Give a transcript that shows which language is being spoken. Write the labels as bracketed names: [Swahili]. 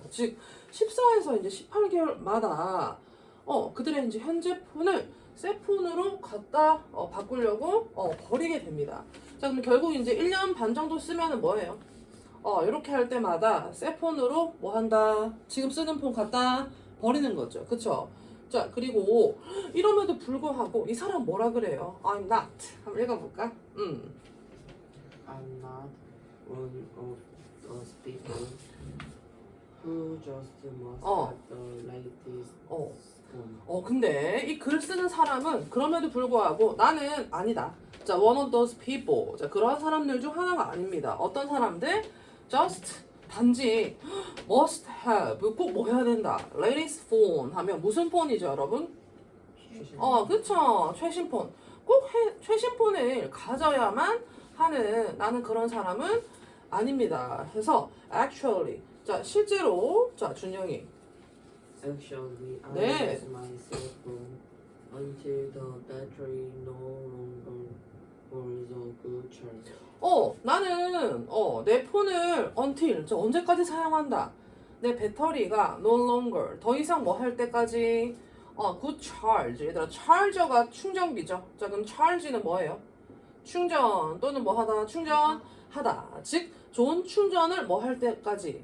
[Korean] 즉 14에서 이제 18개월마다 그들의 이제 현재 폰을 새 폰으로 갖다 바꾸려고 버리게 됩니다. 자, 그럼 결국 이제 1년 반 정도 쓰면은 뭐예요? 이렇게 할 때마다 새 폰으로 뭐 한다? 지금 쓰는 폰 갖다 버리는 거죠. 그쵸? 자, 그리고 이럼에도 불구하고 이 사람 뭐라 그래요? [English] I'm not. [Korean] 한번 읽어볼까? [English] I'm not one of those people who just must have the latest phone. [Korean] 근데 이 글 쓰는 사람은 그럼에도 불구하고 나는 아니다. 자, [English] one of those people. [Korean] 자, 그러한 사람들 중 하나가 아닙니다. 어떤 사람들? just 단지 [English] must have [Korean] 꼭 뭐 해야 된다. [English] latest phone [Korean] 하면 무슨 폰이죠, 여러분? 그쵸. 최신 폰. 꼭 최신 폰을 가져야만 하는 나는 그런 사람은 아닙니다. 해서 actually 자, 실제로 자, 준영이 [English] Actually, I [Korean] 네. [English] use my cell phone until the battery no longer holds a good charge. [Korean] 나는 내 폰을 until 저 언제까지 사용한다. 내 배터리가 [English] no longer [Korean] 더 이상 뭐 할 때까지 [English] good charge. [Korean] 얘들아 charger가 충전기죠. 자, 그럼 charge는 뭐예요? 충전 또는 뭐 하다 충전하다. 즉 좋은 충전을 뭐 할 때까지.